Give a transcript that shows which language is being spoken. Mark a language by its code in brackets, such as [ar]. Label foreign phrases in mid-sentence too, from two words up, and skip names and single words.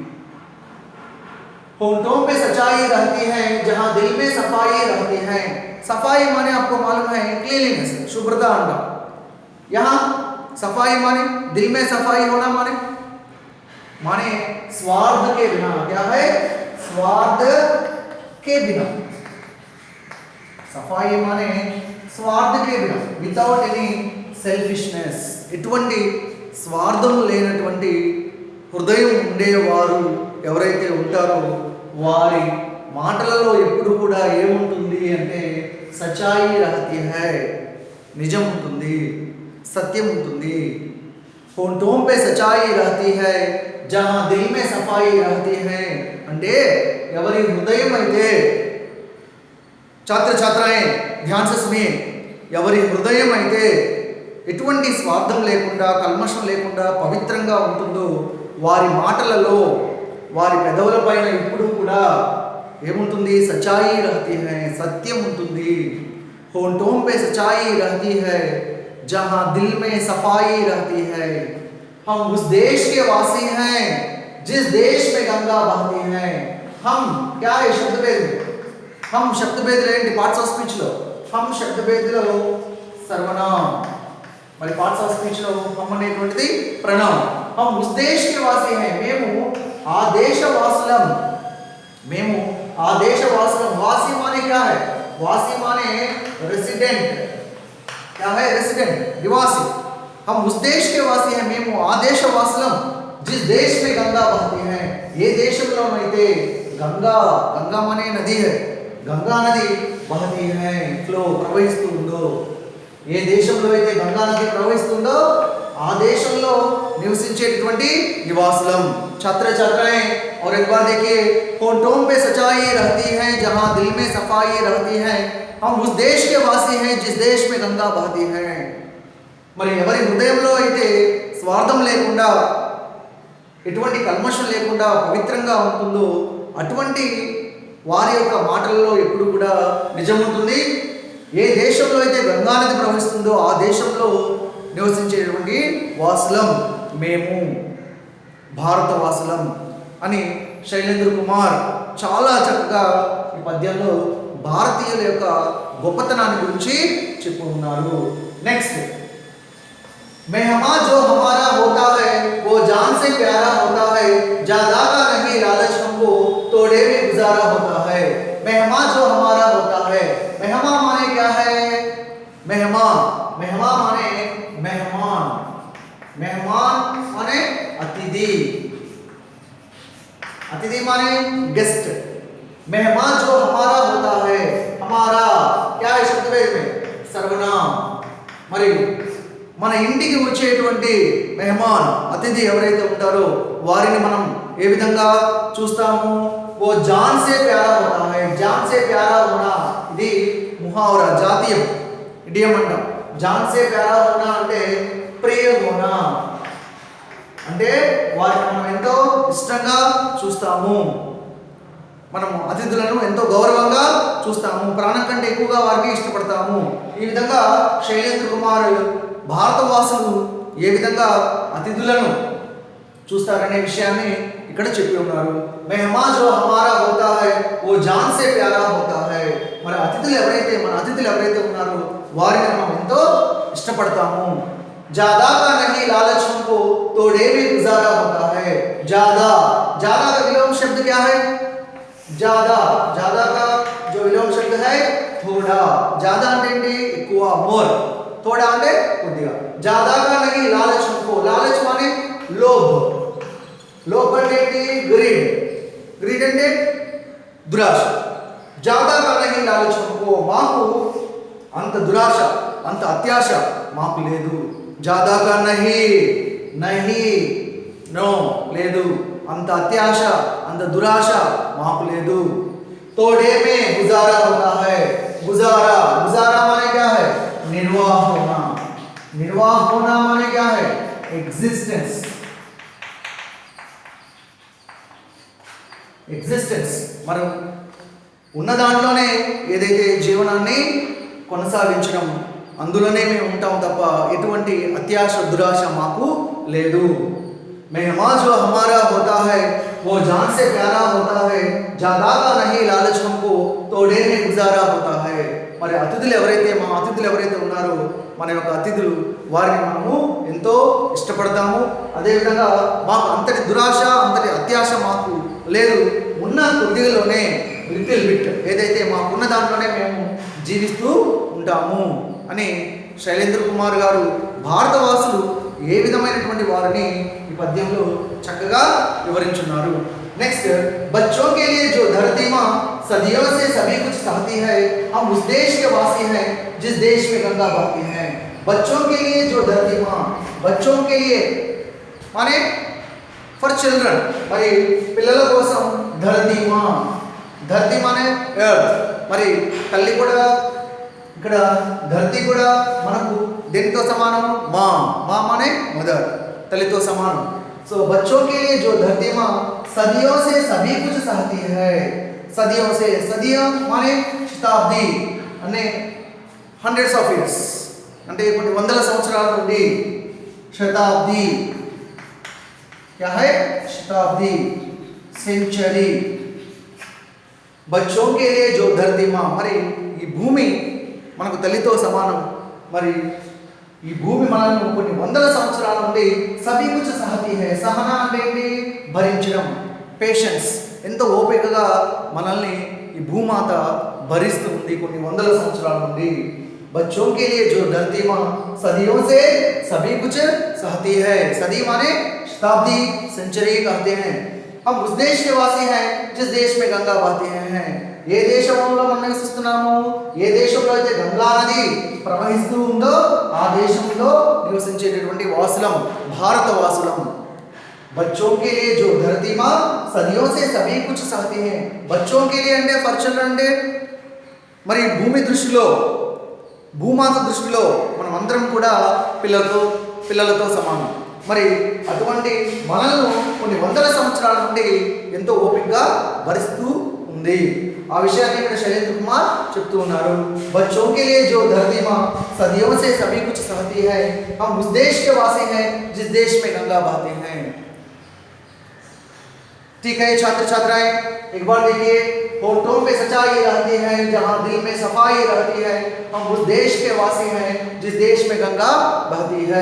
[hi] होंठों पे सच्चाई रहती है जहां दिल में सफाई रहती है सफाई माने आपको मालूम है क्लीनलीनेस शुभ्रता अंडा यहाँ सफाई माने दिल में सफाई होना माने स्वार्थ के बिना क्या है स्वार्थ के बिना सफाई माने स्वार्थ के बिना [en] without any selfishness [te] ఎటువంటి స్వార్థం లేనటువంటి హృదయం ఉండేవారు ఎవరైతే ఉంటారో వారి మాటలలో ఎప్పుడు కూడా ఏముంటుంది అంటే [hi] सचाई रहती है [te] నిజం ఉంటుంది సత్యం ఉంటుంది [hi] होंठों पे सच्चाई रहती है जहां दिल में सफाई रहती है [te] అంటే ఎవరి హృదయం అయితే [hi] छात्र छात्राएं ध्यान से सुनिए [te] ఎవరి హృదయం అయితే ఎటువంటి స్వార్థం లేకుండా కల్మషం లేకుండా పవిత్రంగా ఉంటుందో వారి మాటలలో వారి పెదవులపైన ఇప్పుడు కూడా ఏముంటుంది [hi] सच्चाई रहती है [te] సత్యం ఉంటుంది [hi] होंठों पे सच्चाई रहती है जहां दिल में सफाई रहती है हम उस देश के वासी हैं जिस देश में गंगा बहती है हम क्या है शब्द भेद हम शब्द भेद लेंడి [en] parts of speech [hi] లో हम शब्द भेद లో सर्वनाम మరి [en] parts of speech [hi] లో हम [te] అనేటువంటిది ప్రణవం [hi] हम उस देश के वासी हैं [te] మేము ఆ దేశ వాసులం [hi] वासी माने क्या है वासी माने रेसिडेंट क्या है रेसिडेंट निवासी हम उस देश के वासी हैं [te] మేము ఆ దేశ వాసులం [hi] जिस देश में गंगा बहती है [te] ఏ దేశంలోనైతే [hi] गंगा माने नदी है गंगा नदी बहती है फ्लो ప్రవహిస్తూ [te] ఉందో ఏ దేశంలో అయితే గంగా నది ప్రవహిస్తుందో ఆ దేశంలో నివసించేటువంటి నివాసులం [hi] छात्र छात्राएं और एक बार देखिए होंठों पे सच्चाई रहती है जहां दिल में सफाई रहती है हम उस देश के वासी हैं जिस देश में गंगा बहती है [te] మరి ఎవరి హృదయంలో అయితే స్వార్థం లేకుండా ఎటువంటి కల్మషం లేకుండా పవిత్రంగా ఉంటుందో అటువంటి వారి యొక్క మాటలలో ఎప్పుడు కూడా నిజం ఉంటుంది ఏ దేశంలో అయితే గంగా నది ప్రవహిస్తుందో ఆ దేశంలో నివసించేటువంటి వాసులం మేము భారతవాసులం అని శైలేంద్ర కుమార్ చాలా చక్కగా ఈ పద్యంలో భారతీయుల యొక్క గొప్పతనాన్ని గురించి చెప్పి ఉన్నారు [hi] నెక్స్ట్ मेहमान जो हमारा होता है वो जान से प्यारा होता है ज्यादा का नहीं लालच हमको तोड़े में गुजारा होता है मेहमान जो हमारा होता है मेहमान माने क्या है मेहमान माने मेहमान माने अतिथि माने गेस्ट मेहमान जो हमारा होता है हमारा क्या है शब्द में सर्वनाम [te] మరి మన ఇంటికి వచ్చేటువంటి మెహమాన్ అతిథి ఎవరైతే ఉంటారో వారిని మనం ఏ విధంగా చూస్తాము [hi] वो जान से प्यारा होता है जान से प्यारा होना [te] ఇది ముహావరా జాతీయం ఇడియం అంటాం [hi] जान से प्यारा होना [te] అంటే [hi] प्रिय होना [te] అంటే వారిని మనం ఎంతో ఇష్టంగా చూస్తాము మనము అతిథులను ఎంతో గౌరవంగా చూస్తాము ప్రాణం కంటే ఎక్కువగా వారిని ఇష్టపడతాము ఈ విధంగా శైలేంద్ర కుమార్ భారతవాసులు ఏ విధంగా అతిథులను చూస్తారనే విషయాన్ని ఇక్కడ చెప్పి ఉన్నారు [hi] मेहमान जो हमारा होता है वो जान से प्यारा होता है [te] మన అతిథులు ఎవరైతే ఉన్నారో వారిని మనం ఎంతో ఇష్టపడతాము [hi] ज्यादा का नहीं लालच हमको तोड़े में गुजारा होता है ज्यादा का विलोम शब्द क्या है ज्यादा का जो विलोम शब्द है थोड़ा ज्यादा [te] అంటే ఎక్కువ [hi] మోర్ थोड़ा [te] అంటే కొద్దిగా [hi] ज्यादा का नहीं लालच हमको लालच माने [te] लोभ అంటే ग्रीड అంటే దురాశ [hi] ज्यादा का नहीं लालच हमको [te] మాకు అంత దురాశ అంత అత్యాశ మాకు లేదు [hi] ज्यादा का नहीं [te] नो లేదు అంత అత్యాశ అంత దురాశ మాకు లేదు। [hi] तोड़े में गुजारा होता है। गुजारा, गुजारा माने क्या है? निर्वाह होना। निर्वाह होना माने क्या है? एग्जिस्टेंस। [te] ఎగ్జిస్టెన్స్ మనం ఉన్న దాంట్లోనే ఏదైతే జీవనాన్ని కొనసాగించడం, అందులోనే మేము ఉంటాం తప్ప ఎటువంటి అత్యాశ దురాశ మాకు లేదు. [hi] मेहमा जो हमारा होता है वो जान से प्यारा होता है, ज्यादा का नहीं लालच हमको तोड़े में गुजारा होता है. [te] మరి అతిథులు ఎవరైతే మా అతిథులు ఎవరైతే ఉన్నారో మన యొక్క అతిథులు వారిని మనము ఎంతో ఇష్టపడతాము. అదేవిధంగా మాకు అంతటి దురాశ అంతటి అత్యాశ మాకు లేదు. ఉన్న కొద్దిలోనే [en] little bit [te] ఏదైతే మాకున్న దాంట్లోనే మేము జీవిస్తూ ఉంటాము అని శైలేంద్ర కుమార్ గారు భారతవాసులు ఏ విధమైనటువంటి వారిని ఈ పద్యంలో చక్కగా వివరించున్నారు. [hi] नेक्स्ट, बच्चों के लिए जो धरती माँ सदियों से सभी कुछ चाहती है, हम उस देश के वासी हैं जिस देश में गंगा बहती है. बच्चों के लिए जो धरती माँ, बच्चों के लिए माने [en] for children, [te] మరి పిల్లల కోసం [hi] धरती माँ, धरती माने [te] ఎర్త్. మరి తల్లి కూడా ఇక్కడ ధరతి కూడా మనకు దేనితో సమానం? మా. [hi] माँ माने [te] మదర్, తల్లితో సమానం. [hi] सो बच्चों के लिए जो धरती माँ सदियों से सभी कुछ चाहती है. सदियों से, सदियों माने [te] శతాబ్ది అంటే [en] hundreds of years, [te] అంటే కొన్ని వందల సంవత్సరాల నుండి. [hi] శతాబ్ది क्या है? శతాబ్ది, సెంచరీ. बच्चों के लिए जो धरती माँ, [te] మరి ఈ భూమి మనకు తల్లితో సమానం. మరి ఈ భూమి మనల్ని కొన్ని వందల సంవత్సరాల నుండి [hi] सभी कुछ सहती है. [te] సహనా అంటే ఏంటి? భరించడం, పేషెన్స్. ఎంతో ఓపికగా మనల్ని ఈ భూమాత భరిస్తూ ఉంది కొన్ని వందల సంవత్సరాల నుండి. [hi] बच्चों के लिए जो धरती माँ सदियों से सभी कुछ सहती है. सदी माने शताब्दी, सेंचुरी कहते हैं. हम उस देश के वासी हैं जिस देश में गंगा बहती हैं. [te] ఏ దేశంలో మనం నివసిస్తున్నాము, ఏ దేశంలో అయితే గంగా నది ప్రవహిస్తూ ఉందో ఆ దేశంలో నివసించేటటువంటి వాసులం, భారత వాసులం. [hi] बच्चों के लिए जो धरती माँ सदियों से सभी कुछ चाहती है. बच्चों के लिए [te] అంటే [en] for children [te] అంటే మరి భూమి దృష్టిలో, భూమాత దృష్టిలో మనం అందరం కూడా పిల్లలతో సమానం. మరి అటువంటి మనల్ని కొన్ని వందల సంవత్సరాల నుండి ఎంతో ఓపికగా భరిస్తూ ఉంది. ఆ విషయాన్ని ఇక్కడ శైలేంద్ర కుమార్ చెప్తూ ఉన్నారు. [hi] बच्चों के लिए जो धरती माँ सदियों से सभी कुछ सहती है, हम उस देश के वासी हैं जिस देश में गंगा बहती है. ठीक है छात्र छात्राएं, एक बार देखिए, होठों पे सच्चाई रहती है जहाँ दिल में सफाई रहती है, हम उस देश के वासी हैं जिस देश में गंगा बहती है.